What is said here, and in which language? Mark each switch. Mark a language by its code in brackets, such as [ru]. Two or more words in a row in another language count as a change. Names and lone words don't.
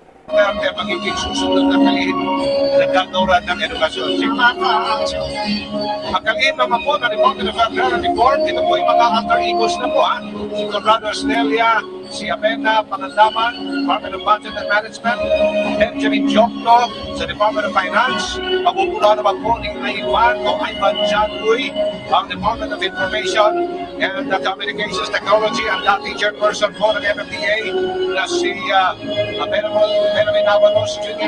[tl] Duterte magiging susunod na kalihim ng kagawran ng edukasyon. Ang kalihim naman po na Department of Agrarian Reform, ito po yung mga [en] alter egos [tl] na po, si Conrado Estelia, si Amena Pangandaman, Department of Budget and Management, Benjamin Jokno sa Department of Finance, pagpupula naman po ni Ivan Janduy, ang Department of Information and Communications Technology, ang dating chairperson po ng MMDA na si Benjamin Avalos Jr.